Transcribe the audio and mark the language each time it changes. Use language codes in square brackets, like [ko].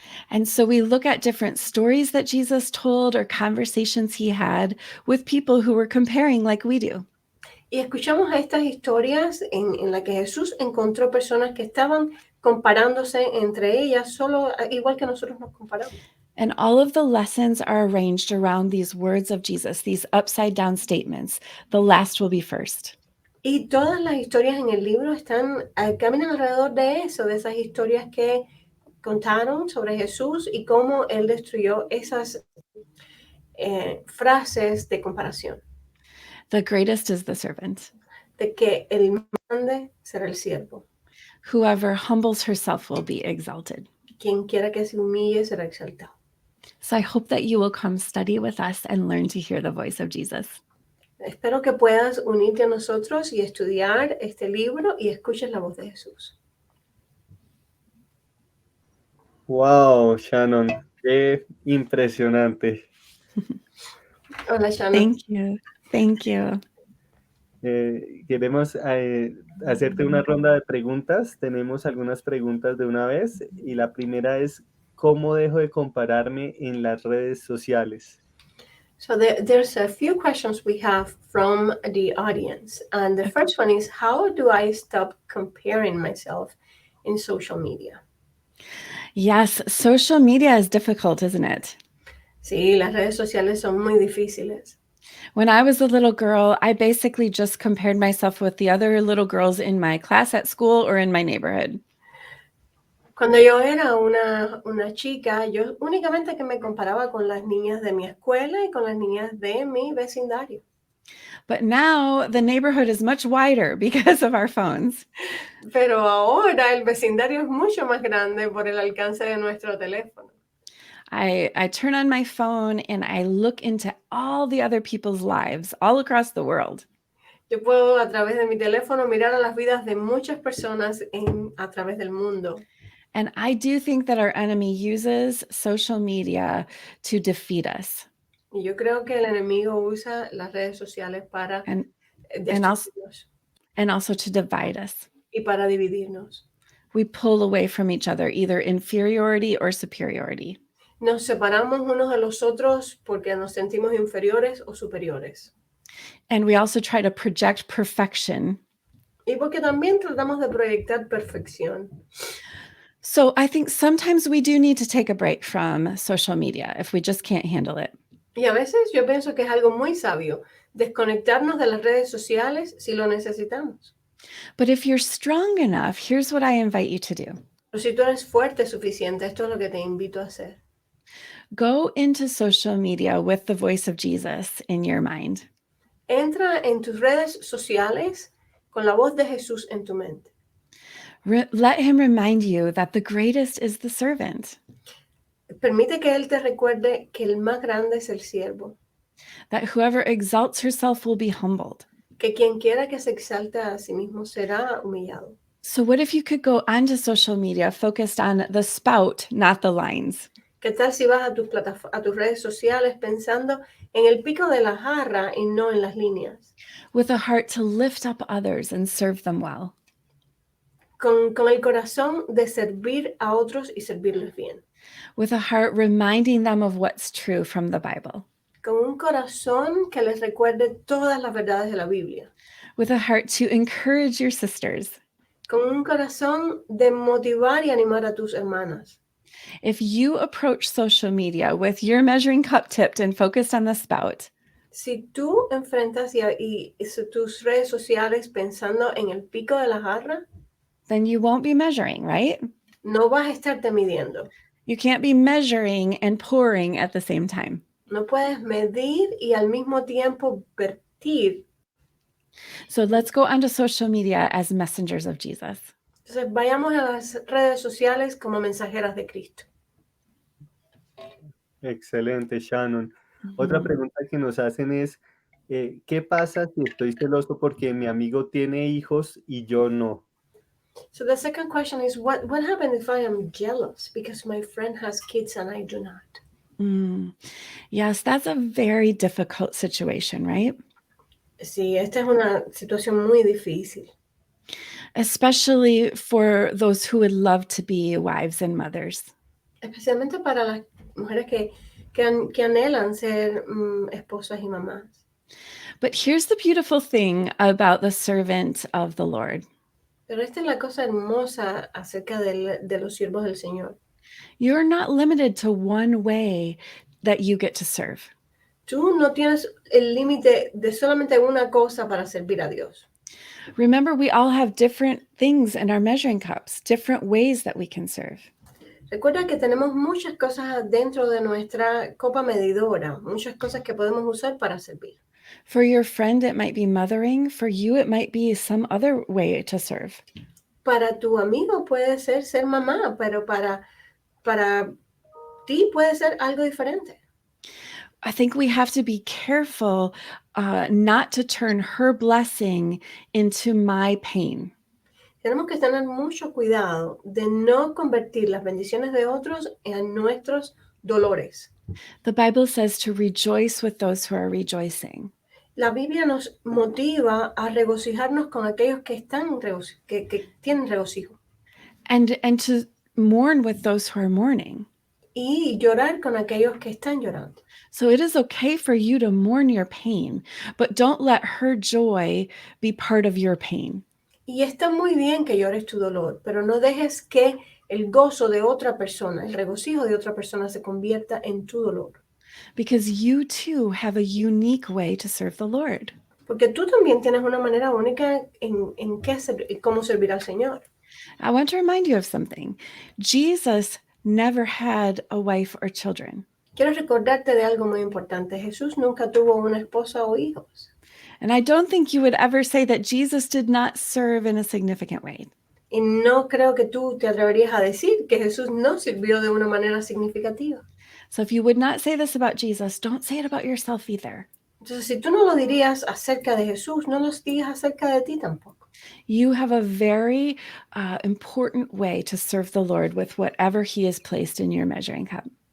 [en] And so we look at different stories that Jesus told or conversations he had with people who were comparing like we do. [es] Y escuchamos estas historias en las que Jesús encontró personas que estaban comparándose entre ellas, solo igual que nosotros nos comparamos. [en] And all of the lessons are arranged around these words of Jesus, these upside down statements. The last will be first. [es] Y todas las historias en el libro caminan alrededor de eso, de esas historias que contaron sobre Jesús y cómo él destruyó esas frases de comparación, [en] The greatest is the servant. [es] de que el más grande será el siervo. [en] Whoever humbles herself will be exalted. [es] Quien quiera que se humille será exaltado. [en] So I hope that you will come study with us and learn to hear the voice of Jesus. [es] Espero que puedas unirte a nosotros y estudiar este libro y escuches la voz de Jesús. Wow, Shannon, qué impresionante. Hola, Shannon. [en] Thank you. Thank you. [es] Queremos hacerte una ronda de preguntas. Tenemos algunas preguntas de una vez y la primera es, ¿cómo dejo de compararme en las redes sociales? [en] So there's a few questions we have from the audience. And the first one is, how do I stop comparing myself in social media? Yes, social media is difficult, isn't it? [es] Sí, las redes sociales son muy difíciles. [en] When I was a little girl, I basically just compared myself with the other little girls in my class at school or in my neighborhood. [es] Cuando yo era una chica, yo únicamente que me comparaba con las niñas de mi escuela y con las niñas de mi vecindario. [en] But now the neighborhood is much wider because of our phones. [es] Pero ahora el vecindario es mucho más grande por el alcance de nuestro teléfono. [en] I turn on my phone and I look into all the other people's lives all across the world. [es] Yo puedo a través de mi teléfono mirar a las vidas de muchas personas a través del mundo. [en] And I do think that our enemy uses social media to defeat us. [es] Y yo creo que el enemigo usa las redes sociales para [en] And [es] destruirnos [en] also to divide us. [es] y para dividirnos. [en] We pull away from each other, either inferiority or superiority. [es] Nos separamos unos de los otros porque nos sentimos inferiores o superiores. [en] And we also try to project perfection. [es] Y porque también tratamos de proyectar perfección. [en] So I think sometimes we do need to take a break from social media if we just can't handle it. [es] Y a veces yo pienso que es algo muy sabio desconectarnos de las redes sociales si lo necesitamos. [en] But if you're strong enough, here's what I invite you to do. [es] Pero si tú eres fuerte suficiente, esto es lo que te invito a hacer. [en] Go into social media with the voice of Jesus in your mind. [es] Entra en tus redes sociales con la voz de Jesús en tu mente. [en] Let him remind you that the greatest is the servant, [es] Permite que Él te recuerde que el más grande es el siervo, [en] that whoever exalts herself will be humbled. [es] que quien quiera que se exalte a sí mismo será humillado. [en] So what if you could go onto social media focused on the spout, not the lines? [es] ¿Qué tal si vas a tus redes sociales pensando en el pico de la jarra y no en las líneas? [en] With a heart to lift up others and serve them well. [es] Con el corazón de servir a otros y servirles bien. [en] With a heart reminding them of what's true from the Bible. [es] Con un corazón que les recuerde todas las verdades de la Biblia. [en] With a heart to encourage your sisters. [es] Con un corazón de motivar y animar a tus hermanas. [en] If you approach social media with your measuring cup tipped and focused on the spout, [es] Si tú enfrentas tus redes sociales pensando en el pico de la jarra, [en] then you won't be measuring, right? [es] no vas a estarte midiendo. [en] You can't be measuring and pouring at the same time. [es] No puedes medir y al mismo tiempo vertir. [en] So let's go onto social media as messengers of Jesus. [es] Entonces vayamos a las redes sociales como mensajeras de Cristo. Excelente, Shannon. Otra Mhm. pregunta que nos hacen es, ¿qué pasa si estoy celoso porque mi amigo tiene hijos y yo no? [en] So the second question is, what happens if I am jealous because my friend has kids and I do not? Mm. Yes, that's a very difficult situation, right? [es] Sí, esta es una situación muy difícil, [en] Especially for those who would love to be wives and mothers. [es] especialmente para las mujeres que anhelan ser esposas y mamás. [en] But here's the beautiful thing about the servant of the Lord. [es] Pero esta es la cosa hermosa acerca de los siervos del Señor. [en] You're not limited to one way that you get to serve. [es] Tú no tienes el límite de solamente una cosa para servir a Dios. [en] Remember, we all have different things in our measuring cups, different ways that we can serve. [es] Recuerda que tenemos muchas cosas dentro de nuestra copa medidora, muchas cosas que podemos usar para servir. [en] For your friend, it might be mothering. For you, it might be some other way to serve. [es] Para tu amigo puede ser mamá, pero para ti puede ser algo diferente. [en] I think we have to be careful not to turn her blessing into my pain. [es] Tenemos que tener mucho cuidado de no convertir las bendiciones de otros en nuestros dolores. [en] The Bible says to rejoice with those who are rejoicing. [es] La Biblia nos motiva a regocijarnos con aquellos que que tienen regocijo [en] And to mourn with those who are mourning. [es] y llorar con aquellos que están llorando. [en] So it is okay for you to mourn your pain, but don't let her joy be part of your pain. [es] Y está muy bien que llores tu dolor, pero no dejes que el gozo de otra persona, el regocijo de otra persona se convierta en tu dolor. [en] Because you too have a unique way to serve the Lord. [es] Porque tú también tienes una manera única en cómo servir al Señor. [en] I want to remind you of something. Jesus never had a wife or children. [es] Quiero recordarte de algo muy importante. Jesús nunca tuvo una esposa o hijos. [en] And I don't think you would ever say that Jesus did not serve in a significant way. [es] Y no creo que tú te atreverías a decir que Jesús no sirvió de una manera significativa. [en] So if you would not say this about Jesus, don't say it about yourself either. [es] Entonces, si tú no lo dirías acerca de Jesús, no lo digas acerca de ti tampoco. [en] You have a very important way to serve the Lord with whatever He has placed in your measuring cup.